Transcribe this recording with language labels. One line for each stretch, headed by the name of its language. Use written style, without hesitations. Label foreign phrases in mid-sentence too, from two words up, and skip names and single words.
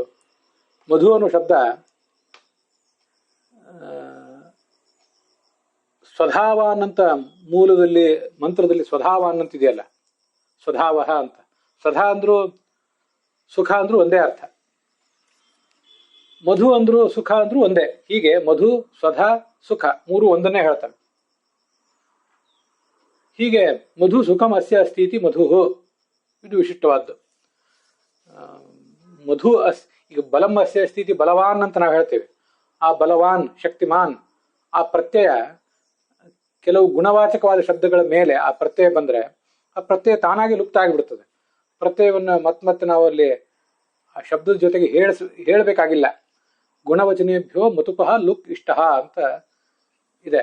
Kannada: ಮಧು ಅನ್ನೋ ಶಬ್ದ ಸ್ವಧಾವಾನ್ ಅಂತ ಮೂಲದಲ್ಲಿ ಮಂತ್ರದಲ್ಲಿ ಸ್ವಧಾವಾನ್ ಅಂತಿದೆಯಲ್ಲ, ಸ್ವಧಾವಹ ಅಂತ. ಸ್ವಧಾ ಅಂದ್ರು ಸುಖ ಅಂದ್ರೂ ಒಂದೇ ಅರ್ಥ, ಮಧು ಅಂದ್ರು ಸುಖ ಅಂದ್ರೂ ಒಂದೇ. ಹೀಗೆ ಮಧು, ಸ್ವಧಾ, ಸುಖ ಮೂರು ಒಂದನ್ನೇ ಹೇಳ್ತವೆ.
Sanskrit: ಹೀಗೆ ಮಧು ಸುಖಂ ಅಸ್ಯ ಅಸ್ತಿ ಮಧು,
Kannada: ಇದು ವಿಶಿಷ್ಟವಾದ್ದು. ಮಧು ಈಗ
Sanskrit: ಬಲಂ ಅಸ್ಯ ಅಸ್ತಿ ಬಲವಾನ್
Kannada: ಅಂತ ನಾವು ಹೇಳ್ತೇವೆ. ಆ ಬಲವಾನ್, ಶಕ್ತಿಮಾನ್, ಆ ಪ್ರತ್ಯಯ ಕೆಲವು ಗುಣವಾಚಕವಾದ ಶಬ್ದಗಳ ಮೇಲೆ ಆ ಪ್ರತ್ಯಯ ಬಂದ್ರೆ ಆ ಪ್ರತ್ಯಯ ತಾನಾಗಿ ಲುಪ್ತ ಆಗಿಬಿಡ್ತದೆ. ಪ್ರತ್ಯಯವನ್ನು ಮತ್ತೆ ನಾವು ಅಲ್ಲಿ ಆ ಶಬ್ದದ ಜೊತೆಗೆ ಹೇಳಬೇಕಾಗಿಲ್ಲ.
Sanskrit: ಗುಣವಚನೇಭ್ಯೋ ಮತುಪಃ ಲುಕ್ ಇಷ್ಟ
Kannada: ಅಂತ ಇದೆ.